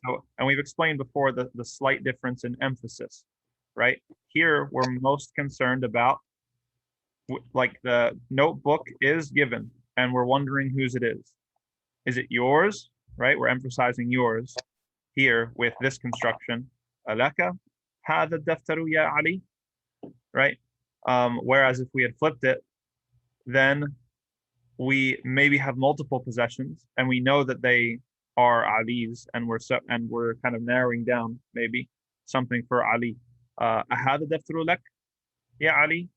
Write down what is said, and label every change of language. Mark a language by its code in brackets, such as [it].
[en] So, and we've explained before the slight difference in emphasis, right? Here we're most concerned about, like, the notebook is given and we're wondering whose it is. Is it yours? Right? We're emphasizing yours here with this construction. [ar] Alaka هذا الدفتر يا علي. [en] Right? Whereas if we had flipped it, then we maybe have multiple possessions and we know that they are Ali's, and we're kind of narrowing down maybe something for Ali. [ar] هذا الدفتر لك يا علي.